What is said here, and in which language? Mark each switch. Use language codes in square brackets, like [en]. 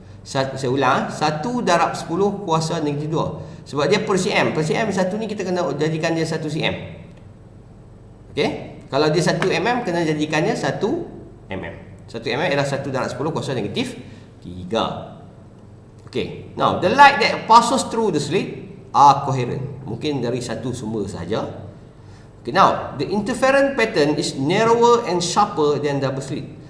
[ms] Saya ulang, 1 darab 10 kuasa negatif 2. Sebab dia per cm. Per cm satu ni kita kena jadikan dia 1 cm. Okey? Kalau dia 1 mm, kena jadikannya 1 mm. 1 mm ialah 1 darab 10 kuasa negatif 3. Okay. [en] Now, the light that passes through the slit are coherent. [ms] Mungkin dari satu sumber sahaja. Okay. [en] Now, the interference pattern is narrower and sharper than double slit.